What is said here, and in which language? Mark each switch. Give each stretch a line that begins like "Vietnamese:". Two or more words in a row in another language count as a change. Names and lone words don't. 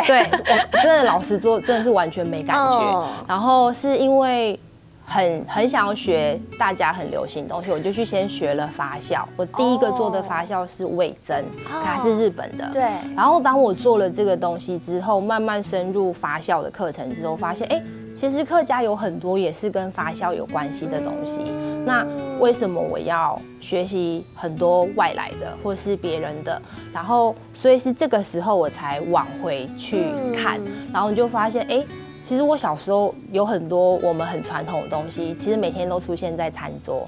Chinese: 對，我真的老實說，真的是完全沒感覺。然後是因為很想要學大家很流行的東西，我就去先學了發酵。我第一個做的發酵是味噌，它是日本的。對。然後當我做了這個東西之後，慢慢深入發酵的課程之後，發現其实客家有很多也是跟发酵有关系的东西。那为什么我要学习很多外来的或是别人的？然后所以是这个时候我才往回去看，然后你就发现，其实我小时候有很多我们很传统的东西，其实每天都出现在餐桌，